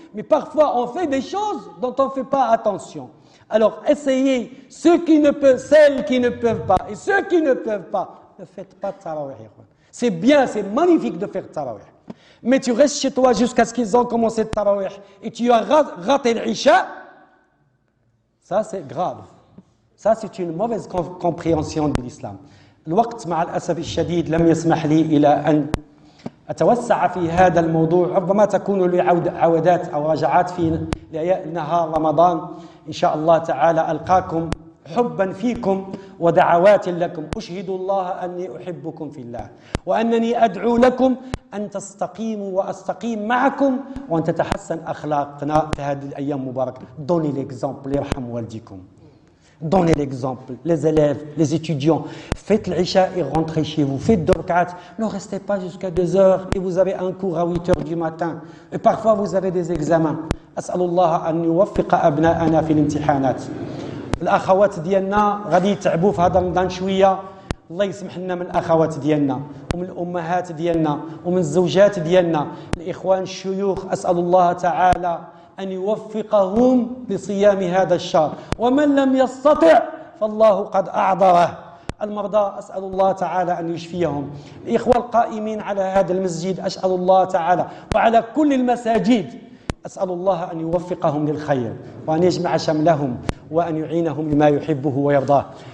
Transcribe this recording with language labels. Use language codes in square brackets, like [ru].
[fr] Mais parfois, on fait des choses dont on ne fait pas attention. Alors, essayez, ceux qui ne peuvent, celles qui ne peuvent pas, et ceux qui ne peuvent pas, ne faites pas de tarawih. C'est bien, c'est magnifique de faire tarawih. Mais tu restes chez toi jusqu'à ce qu'ils ont commencé le tarawih et tu as raté l'Isha, ça c'est grave. Ça c'est une mauvaise compréhension de l'islam. [ar] Le waqt ma al-asaf al-shadid lam yasmah li ila an atawassa' fi hadha al-mawdu' ربما تكون لي عودات او رجعات في ليالي نهار رمضان ان شاء الله تعالى القاكم حبا فيكم ودعوات لكم اشهد الله اني احبكم في الله وانني ادعو لكم أن تستقيموا وأستقيم معكم وأن تتحسن أخلاقنا في هذه الأيام المباركة. [fr] Donnez l'exemple, [ar] يرحم والديكم. [fr] Donnez l'exemple, les élèves, les étudiants. Faites l'Isha et rentrez chez vous. Faites dorkat. Ne restez pas jusqu'à 2 heures et vous avez un cours à 8 heures du matin. Et parfois vous avez des examens. [ar] أسأل الله أن يوفق أبناءنا في الامتحانات. الأخوات ديالنا غادي يتعبوا في هذا رمضان شوية. الله يسمح لنا من الأخوات ديالنا ومن الأمهات ديالنا ومن الزوجات ديالنا الإخوان الشيوخ أسأل الله تعالى أن يوفقهم لصيام هذا الشهر ومن لم يستطع فالله قد أعذره المرضى أسأل الله تعالى أن يشفيهم الإخوة القائمين على هذا المسجد أسأل الله تعالى وعلى كل المساجد أسأل الله أن يوفقهم للخير وأن يجمع شملهم وأن يعينهم لما يحبه ويرضاه